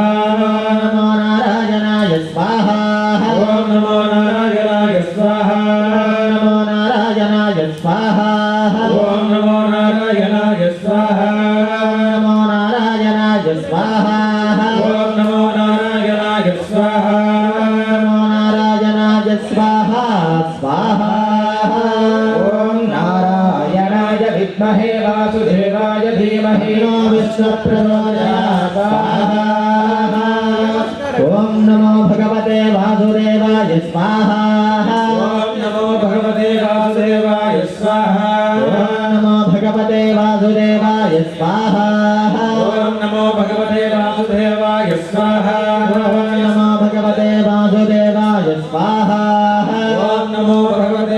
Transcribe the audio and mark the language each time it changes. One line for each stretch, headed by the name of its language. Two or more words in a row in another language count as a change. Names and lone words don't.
Sanskrit: నమో నారాయణాయ స్వాహా ఓం నమో నారాయణాయ స్వాహా నమో నారాయణాయ స్వాహా ఓం నమో నారాయణాయ స్వాహా నమో నారాయణాయ స్వాహా ఓం నమో నారాయణాయ స్వాహా నమో నారాయణాయ స్వాహా స్వాహా ఓం నారాయణాయ విద్మహే వాసుదేవాయ ధీమహి విశ్వప్రచోదయాత్ స్వాహా ఓం నమో భగవతే వాసుదేవాయ స్వాహా ఓం నమో భగవతే వాసుదేవాయ స్వాహా ఓం నమో భగవతే వాసుదేవాయ స్వాహా ఓం నమో భగవతే వాసుదేవాయ స్వాహా ఓం నమో భగవతే వాసుదేవాయ స్వాహా ఓం నమో భగవతే